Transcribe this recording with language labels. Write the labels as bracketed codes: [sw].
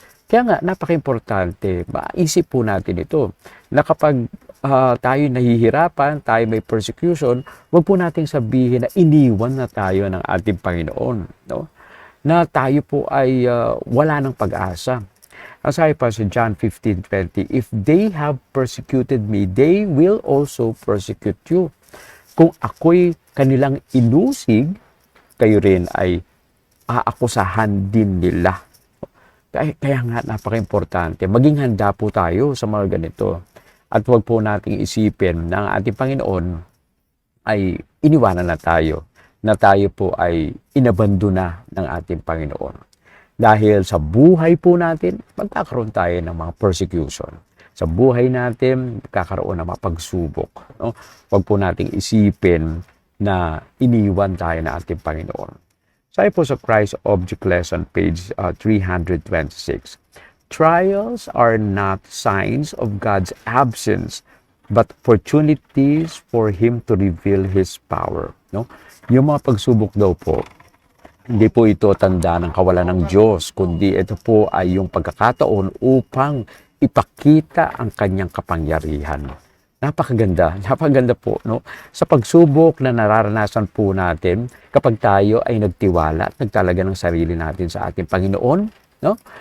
[tl] Kaya nga, napaka-importante, maisip po natin ito, na kapag tayo nahihirapan, tayo may persecution, huwag po nating sabihin na iniwan na tayo ng ating Panginoon. No? Na tayo po ay wala ng pag-asa. Ang sabi pa sa [en] John 15:20, if they have persecuted me, they will also persecute you. [tl] Kung ako'y kanilang inusig, kayo rin ay aakusahan din nila. Kaya nga napaka-importante, maging handa po tayo sa mga ganito. At huwag po nating isipin na ang ating Panginoon ay iniwanan na tayo po ay inabandona ng ating Panginoon. Dahil sa buhay po natin, magkakaroon tayo ng mga persecution. Sa buhay natin, magkakaroon ng mga pagsubok. No? Huwag po nating isipin na iniwan tayo ng ating Panginoon. Sabi po sa [en] Christ Object Lesson, page 326, trials are not signs of God's absence, but opportunities for Him to reveal His power. [tl] No? Yung mga pagsubok daw po, hindi po ito tanda ng kawalan ng Diyos, kundi ito po ay yung pagkakataon upang ipakita ang kanyang kapangyarihan. Napakaganda po, no? Sa pagsubok na nararanasan po natin, kapag tayo ay nagtiwala at nagtalaga ng sarili natin sa ating Panginoon, no?